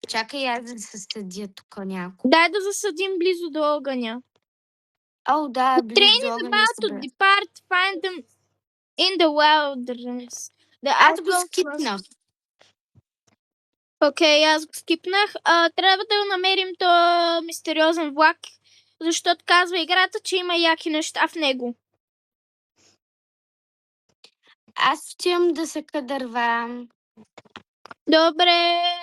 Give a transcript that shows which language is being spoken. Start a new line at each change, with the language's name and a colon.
Bulgarian: Чакай аз да се съдя тук няколко. Дай да засъдим близо до огъня. Да, близо до огъня.
English: Train is about to depart, find them in the wilderness.
Bulgarian: Аз го скипнах. Окей, аз го скипнах. Трябва да намерим този мистериозен влак, защото казва играта, че има яки неща в него. Аз отивам да съка дърва. Добре.